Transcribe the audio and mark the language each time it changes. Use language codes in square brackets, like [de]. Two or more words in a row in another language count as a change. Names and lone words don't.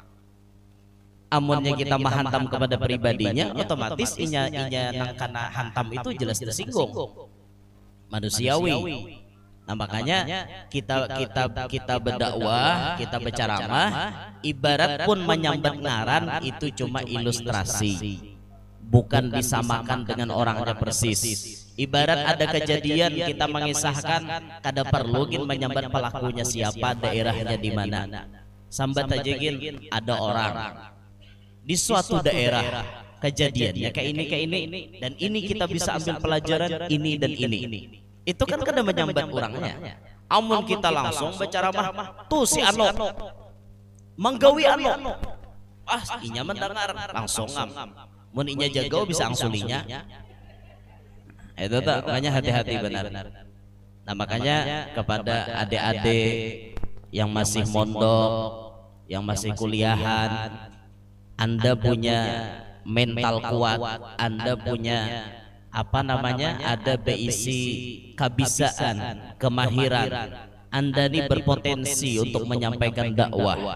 [bjn] Amunnya kita menghantam kepada pribadinya, otomatis inya nang kana hantam itu jelas tersinggung. [id] Manusiawi. Nah, makanya kita berdakwah, kita berceramah, ibarat pun [bjn] menyambat ngaran [id] itu cuma ilustrasi, bukan disamakan dengan orangnya persis. Ibarat ada kejadian kita mengisahkan, [bjn] kada perlu gin menyambat [id] pelakunya siapa, daerahnya di mana. [bjn] Sambat aja gin [id] ada orang di suatu daerah kejadiannya kayak ini dan ini kita bisa ambil pelajaran ini dan ini. [bjn] Itu kan kada menyambat orangnya. Amun kita langsung berceramah, tuh si Ano menggawi Ano, inya mendengar langsung ngam. Mun inya jago bisa angsulinya. [id] Itu tak, makanya hati-hati benar. Nah, makanya kepada adik-adik yang masih mondok, yang masih kuliahan, Anda punya mental kuat, Anda punya ada berisi kabisaan, kemahiran, Anda ini berpotensi untuk menyampaikan dakwah.